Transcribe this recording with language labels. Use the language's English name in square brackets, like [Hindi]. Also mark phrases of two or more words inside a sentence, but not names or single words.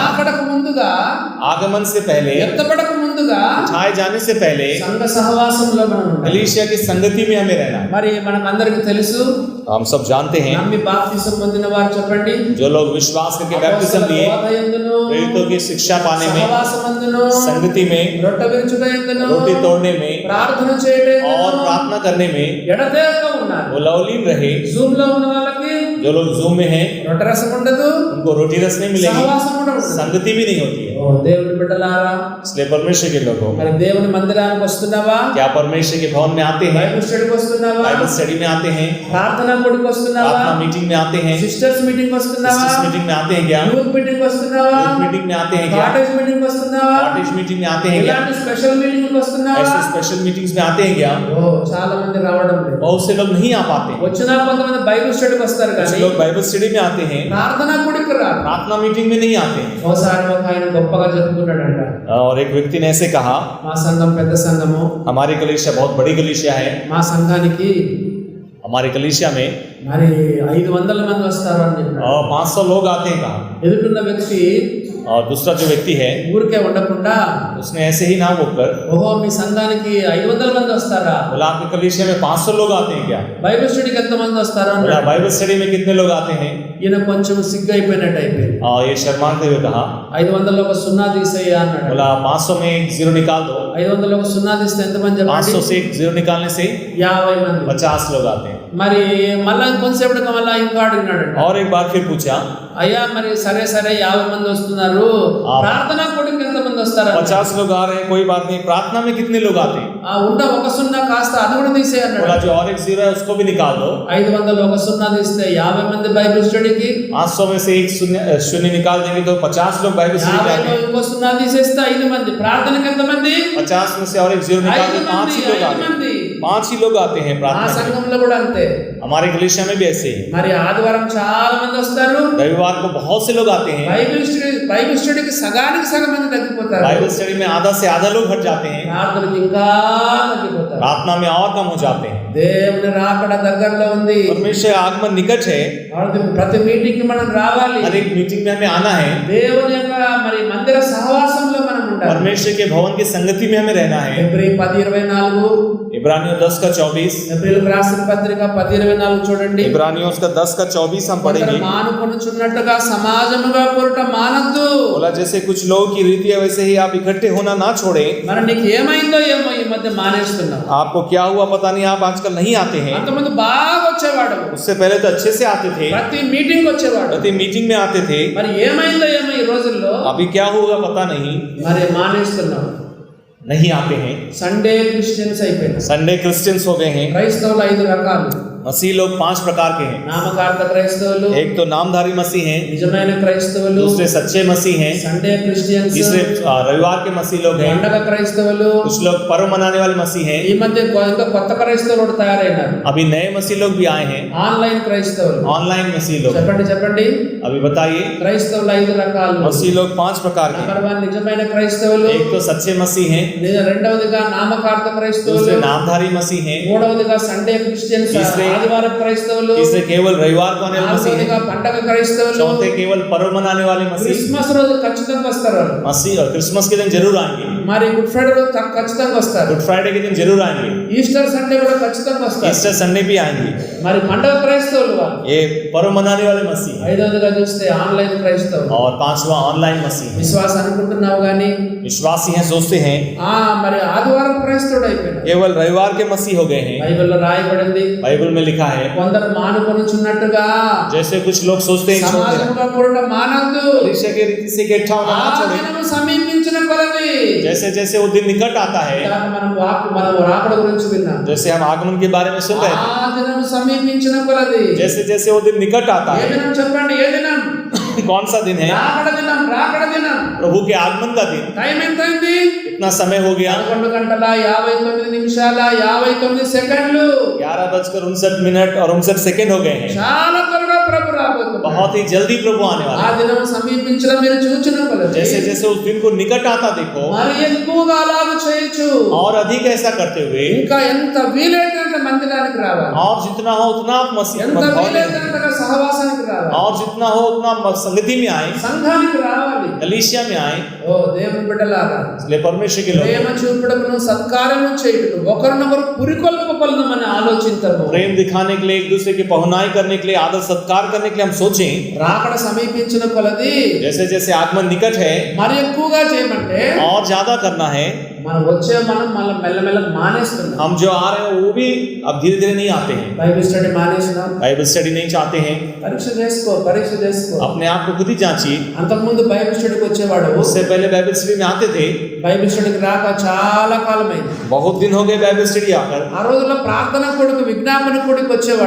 [Telugu] రాకడకు ముందుగా, [Hindi] आगमन से पहले, [Telugu] ఎత్తబడకు ముందుగా [Hindi] उठाए जाने से पहले [Telugu] సంఘ సహవాసంలో మనం ఉండాలి. [Hindi] कलीसिया की संगति में हमें रहना है. [Telugu] మరి మనకు అందరికీ తెలుసు, [Hindi] हम सब जानते हैं, [Telugu] నమ్మి బాప్తిసం పొందిన వారు చెప్పండి, [Hindi] जो लोग विश्वास करके बैप्टिज्म लिए, [Telugu] బోధయందును, [Hindi] प्रेरितों की शिक्षा पाने में, [Telugu] సహవాసమందును, [Hindi] संगति में, [Telugu] రొట్టె విరుచుటయందును, [Hindi] रोटी तोड़ने में [Telugu] ప్రార్థన చేయటందును [Hindi] और प्रार्थना करने में [Telugu] ఎడతెగక ఉన్నారు. [Hindi] वो लवलीन रहे. [Telugu] జూమ్ లో ఉన్న వాళ్ళకి [Hindi] जो लोग जूम में हैं [Telugu] రొట్టె రసం ఉండదు, [Hindi] उनको रोटी रस नहीं मिलेगी, [Telugu] సహవాసం కూడా ఉండదు. [Hindi] संगति भी नहीं होती है. [Telugu] ఓ దేవుని బిడ్డలారా, [Hindi] इसलिए परमेश्वर के लोगों, [Telugu] మరి దేవుని మందిరానికి వస్తున్నావా? [Hindi] क्या परमेश्वर के भवन में आते हैं, [English] Bible study [Telugu] వస్తున్నావా? [English] Bible study [Hindi] में आते हैं, [Telugu] ప్రార్థనా కూడికి వస్తున్నావా? [Hindi] प्रार्थना मीटिंग में आते हैं, [English] sisters meeting [Telugu] వస్తున్నావా? [English] sisters meeting [Hindi] में आते हैं क्या, [English] youth meeting [Telugu] వస్తున్నావా? [English] youth meeting [Hindi] में आते हैं क्या, [English] cottage meeting [Telugu] వస్తున్నావా? [English] cottage meeting [Hindi] में आते हैं क्या, [Telugu] ఇలాంటి [English] special meeting [Telugu] వస్తున్నావా? [Hindi] ऐसे [English] special meetings [Hindi] में आते हैं क्या. [Telugu] ఓ చాలా మంది రావడం లేదు. [Hindi] बहुत से लोग नहीं आ पाते. [Telugu] వచ్చినా కొంతమంది [English] Bible study [Telugu] వస్తారు [Hindi] कुछ [Telugu] కానీ [Hindi] लोग [English] Bible study [Hindi] में आते हैं, [Telugu] ప్రార్థనా కూడికి రారు. [Hindi] प्रार्थना मीटिंग में नहीं आते हैं. [Telugu] ఓసారి ఒక ఆయన గొప్పగా చెప్పుకున్నాడంట, [Hindi] और एक व्यक्ति ने ऐसे कहा, [Telugu] మా సంఘం పెద్ద సంఘము, [Hindi] हमारी कलीसिया बहुत बड़ी कलीसिया है, [Telugu] మా సంఘానికి [Hindi] हमारी कलीसिया में [Telugu] మరి 500 మంది వస్తారు అని చెప్పాడు. [Hindi] 500 लोग आते हैं कहा. [Telugu] ఎదుటిన్న వ్యక్తి [Hindi] और दूसरा जो व्यक्ति है [Telugu] ఊరికే ఉండకుండా, [Hindi] उसने ऐसे ही ना बोलकर [Telugu] ఓహో మీ సంఘానికి 500 మంది వస్తారా, [Hindi] बोला, आपके कलीसिया में 500 लोग आते हैं क्या. [English] Bible study [Telugu] ఎంత మంది వస్తారా [Hindi] बोला, [Telugu] అన్నాడు. [English] Bible study [Hindi] में कितने लोग आते हैं. [Telugu] ఈయన కొంచెం సిగ్గు అయిపోయినట్టు అయిపోయింది. [Hindi] और ये शर्माते हुए कहा, [Telugu] 500 ఒక సున్నా తీసేయ అన్నాడు. [Hindi] बोला 500 में एक जीरो निकाल दो. [Telugu] 500 ఒక సున్నా తీస్తే ఎంతమంది చెప్పండి? [Hindi] 500 से एक जीरो निकालने से [Telugu] 50 మంది. [Hindi] 50 लोग आते हैं. [Telugu] మరి మళ్ళా కొంతసేపటికి మళ్ళా ఇంకా అడిగినాడు, [Hindi] और एक बार फिर पूछा, [Telugu] అయ్యా మరి సరే సరే 50 మంది వస్తున్నారు, ప్రార్థనా కూడికి ఎంత మంది వస్తారు? [Hindi] 50 लोग आ रहे हैं, कोई बात नहीं, प्रार्थना में कितने लोग आते हैं. [Telugu] ఆ ఉండ ఒక సున్నా కాస్త అది కూడా తీసేయ అన్నాడు. [Hindi] बोला, जो और एक जीरो है उसको भी निकाल दो. [Telugu] 500 ఒక సున్నా తీస్తే 50 మంది [English] Bible study, [Hindi] 500 में से एक शून्य निकाल देंगे तो 50 लोग [English] Bible study [Hindi] में [Telugu] 50 [Hindi] आते हैं. [Telugu] ఇంకో సున్నా తీసేస్తే 5 మంది, ప్రార్థనకి ఎంత మంది? [Hindi] 50 में से और एक जीरो निकाल [Telugu] 5 [Hindi] दो, 5 ही लोग आते हैं. [Telugu] మంది. [Hindi] 5 ही लोग आते हैं ఆ प्रार्थना में. [Telugu] సంఘంలో కూడా అంతే. [Hindi] हमारे कलीसिया में भी ऐसे ही. [Telugu] మరి ఆదివారం చాలా మంది వస్తారు, [Hindi] रविवार को बहुत से लोग आते हैं. [English] Bible study [Telugu] సగానికి సగం మంది తగ్గిపోతారు, [English] Bible study [Hindi] में आधा से आधा लोग हट जाते हैं, [Telugu] ప్రార్థనకి ఇంకా తగ్గిపోతారు. [Hindi] प्रार्थना में और कम हो जाते हैं. [Telugu] దేవుని రాకడ దగ్గరలో ఉంది. [Hindi] परमेश्वर आगमन निकट है. [Telugu] ప్రతి మీటింగ్ కి మనం రావాలి. [Hindi] हर एक मीटिंग में हमें आना है. [Telugu] దేవుని యొక్క మరి మందిర సహవాసంలో మనం ఉండాలి. [Hindi] परमेश्वर के भवन की संगति में हमें रहना है. [Telugu] ఎబ్రీ 10:24, [Hindi] इब्रानियों 10:24, [Telugu] ఎబ్రీలకు రాసిన పత్రిక 10:24 చూడండి. [Hindi] इब्रानियों 10:24 हम पढ़ेंगे. [Telugu] మానుకొనుచున్నట్టుగా సమాజముగా కూడుట మానద్దు. [Hindi] बोला, जैसे कुछ लोगों की रीति है वैसे ही आप इकट्ठे होना ना छोड़े. [Telugu] మరి నీకు ఏమైందో ఏమో ఈ మధ్య మానేస్తున్నావు. [Hindi] आपको क्या हुआ पता नहीं, आप आजकल नहीं आते हैं. [Telugu] అంతమంది బాగా వచ్చేవాడు, [Hindi] उससे पहले तो अच्छे से आते थे, [Telugu] ప్రతి మీటింగ్ వచ్చేవాడు. [Hindi] प्रति मीटिंग में आते थे. [Telugu] మరి ఏమైందో ఏమో ఈ రోజుల్లో [Hindi] अभी क्या होगा पता नहीं, [Telugu] మరి మానేస్తున్నావు. [Hindi] नहीं आते हैं. [English] Sunday Christians [Telugu] అయిపోయినారు. [English] Sunday Christians [Hindi] हो गए हैं. [Telugu] క్రైస్తవులు 5 రకాలు. [Hindi] मसीह लोग 5 प्रकार के हैं. [Telugu] నామకార్థ క్రైస్తవులు, [Hindi] एक तो नामधारी मसीह हैं, [Telugu] నిజమైన క్రైస్తవులు, [Hindi] दूसरे सच्चे मसीह हैं, [English] Sunday Christians, [Hindi] तीसरे रविवार के मसीह लोग हैं, [Telugu] పండగ క్రైస్తవులు. [Hindi] कुछ लोग पर्व मनाने वाले मसीह हैं. [Telugu] ఈ మధ్య ఇంకా కొత్త క్రైస్తవులు కూడా తయారైనారు. [Hindi] अभी नए मसीह लोग भी आए हैं, [Telugu] ఆన్లైన్ క్రైస్తవులు. [Hindi] ऑनलाइन मसीह लोग. [Telugu] చెప్పండి చెప్పండి. [Hindi] अभी बताइए, [Telugu] క్రైస్తవులు 5 రకాలు. [Hindi] मसीह लोग 5 प्रकार के हैं. [Telugu] నంబర్ 1 నిజమైన క్రైస్తవులు, [Hindi] एक तो सच्चे मसीह हैं, [Telugu] రెండవదిగా నామకార్థ క్రైస్తవులు, [Hindi] दूसरे नामधारी मसीह हैं, [Telugu] మూడవదిగా [English] Sunday Christians, [Telugu] ఆదివార క్రైస్తవులు, [Hindi] तीसरे केवल रविवार को आने वाले मसीह [Telugu] నాలుగవదిగా [Hindi] हैं, [Telugu] పండగ క్రైస్తవులు, [Hindi] चौथे केवल पर्व मनाने वाले मसीह. [Telugu] క్రిస్మస్ రోజు ఖచ్చితంగా వస్తారు వాళ్ళు. [Hindi] मसीह और क्रिसमस के दिन जरूर आएंगे, [Telugu] మరి గుడ్ ఫ్రైడే రోజు ఖచ్చితంగా వస్తారు. [Hindi] गुड फ्राइडे के दिन जरूर आएंगे, [Telugu] ఈస్టర్ సండే కూడా ఖచ్చితంగా వస్తారు. [Hindi] ईस्टर संडे भी आएंगे. [Telugu] మరి పండగ క్రైస్తవులు వాళ్ళు. [Hindi] ये पर्व मनाने वाले मसीह हैं। [Telugu] ఐదవదిగా చూస్తే ఆన్లైన్ క్రైస్తవులు. [Hindi] और पांचवा ऑनलाइन मसीह हैं। [Telugu] విశ్వాసం అనుకుంటున్నావు కానీ [Hindi] विश्वासी हैं, सोचते हैं [Telugu] మరి ఆదివారం క్రైస్తవుడు అయిపోయినా. [Hindi] केवल रविवार के मसीह हो गए हैं। [Telugu] బైబిల్లో రాయబడింది, [Hindi] बाइबल में लिखा है [Telugu] కొందరు మానుకొనుచున్నట్టుగా [Hindi] जैसे कुछ लोग सोचते हैं छोड़ते हैं। [Telugu] సమాజంలో కూడా మానద్దు. [Hindi] कलीसिया के रीति से इकट्ठा होना ఆ ना छोड़ें। [Telugu] దినము సమీపించిన కొలది [Hindi] जैसे जैसे वो दिन निकट आता है, [Telugu] మనం రాకడ గురించి విన్నాం. [Hindi] जैसे हम आगमन के बारे में सुन रहे थे, [Telugu] ఆ దినము సమీపించిన కొలది [Hindi] जैसे जैसे वो दिन निकट आता ఏ है। [Telugu] దినం చెప్పండి, ఏ దినం? [Hindi] कौन सा दिन है? [Telugu] రాకడ దినం. రాకడ దినం. [Hindi] प्रभु के आगमन का दिन। [Telugu] టైం ఎంత అయింది? [Hindi] कितना समय हो गया? [Telugu] 11:59 [Hindi] 11:59 और 59 हो गए हैं। [Telugu] చాలా త్వరగా ప్రభు రాబోతున్నాడు. [Hindi] बहुत ही जल्दी प्रभु आने वाला ఆ है। [Telugu] దినం సమీపించడం మీరు చూచిన కొలది [Hindi] जैसे जैसे उस दिन को निकट आता देखो, [Telugu] మరి ఎక్కువగా అలాగ చేయొచ్చు. [Hindi] और अधिक ऐसा करते हुए, [Telugu] ఇంకా ఎంత వీలైతే అంత మందిరానికి రావాలి. [Hindi] और जितना हो उतना आप मसीह [Telugu] ఎంత వీలైతే అంతగా సహవాసానికి రావాలి. [Hindi] और जितना हो उतना संगति में आए, [Telugu] సంఘానికి రావాలి. [Hindi] कलीसिया में आए। [Telugu] ఓ దేవుని బిడ్డలారా, [Hindi] इसलिए परमेश्वर के लोग [Telugu] ప్రేమ చూపడమును సత్కార్యము చేయుటకు ఒకరినొకరు పురికొల్పకొలనమని ఆలోచించము. [Hindi] प्रेम दिखाने के लिए, एक दूसरे की पहुनाई करने के लिए, आदर सत्कार करने के लिए हम सोचें। [Telugu] రాకడ సమీపించిన కొలది [Hindi] जैसे जैसे आगमन निकट है [Telugu] మరి ఎక్కువగా చేయమంటే [Hindi] और ज्यादा करना है। [Telugu] మనం మళ్ళీ మెల్లమెల్లగా మానేస్తున్నాం. [Hindi] हम जो आ रहे हैं वो भी अब धीरे धीरे नहीं आते हैं। [English] Bible study [Telugu] మానేసినాం. [English] Bible study [Hindi] नहीं चाहते हैं। [Telugu] పరీక్ష చేసుకో. [Hindi] अपने आप को खुद ही जांचिए। [Telugu] అంతకుముందు [English] Bible study [Telugu] వచ్చేవాడు. [Hindi] उससे पहले [English] Bible study [Hindi] में आते थे, [English] Bible study [Telugu] రాక చాలా కాలమైంది. [Hindi] बहुत दिन हो गए [English] Bible study [Hindi] आकर। [Telugu] ఆ రోజుల్లో ప్రార్థన కొడుకు విజ్ఞాపన కొడుకు వచ్చేవాడు.